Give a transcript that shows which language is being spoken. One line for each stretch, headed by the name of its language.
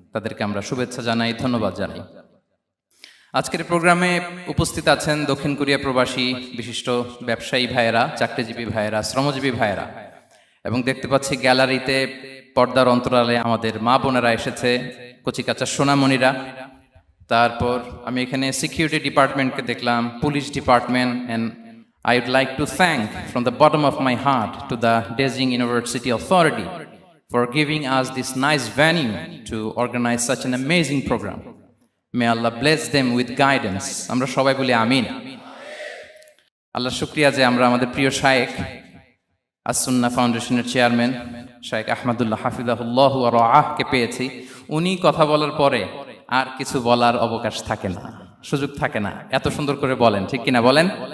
Bangla: তাদেরকে আমরা শুভেচ্ছা জানাই, ধন্যবাদ জানাই। আজকের প্রোগ্রামে উপস্থিত আছেন দক্ষিণ কোরিয়া প্রবাসী বিশিষ্ট ব্যবসায়ী ভাইয়েরা, চাকরিজীবী ভাইয়েরা, শ্রমজীবী ভাইয়েরা, এবং দেখতে পাচ্ছি গ্যালারিতে পর্দার অন্তরালে আমাদের মা বোনেরা এসেছে, কচিকাচা সোনামণিরা। তারপর আমি এখানে সিকিউরিটি ডিপার্টমেন্টকে দেখলাম, police department,
English: And I would like to thank from the bottom of my heart to the Beijing University Authority for giving us this nice venue to organize such an amazing program. May Allah bless them with guidance.
Bangla: Amra shobai boli amin. Allah shukriya je amra amader priyo shaykh as-Sunnah ফাউন্ডেশনের chairman শাইখ আহমদুল্লাহ হাফিজাহুল্লাহ ওয়া রাআহ কে পেয়েছি। উনি কথা বলার পরে আর কিছু বলার অবকাশ থাকে না, সুযোগ থাকে না, এত সুন্দর করে বলেন, ঠিক কিনা বলেন?